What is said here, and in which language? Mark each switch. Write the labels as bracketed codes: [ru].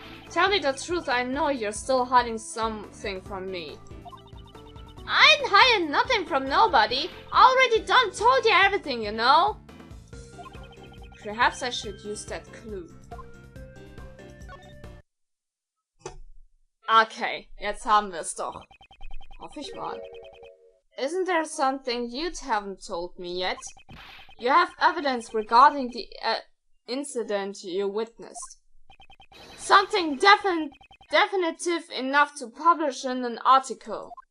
[en] Tell me the truth, I know you're still hiding something from me. I ain't hiding nothing from nobody. I already done told you everything, you know? Perhaps I should use that clue. [de] Okay, jetzt haben wir es doch. Hoffe ich mal. [en] Isn't there something you haven't told me yet? You have evidence regarding the incident you witnessed. Something definitive enough to publish in an article.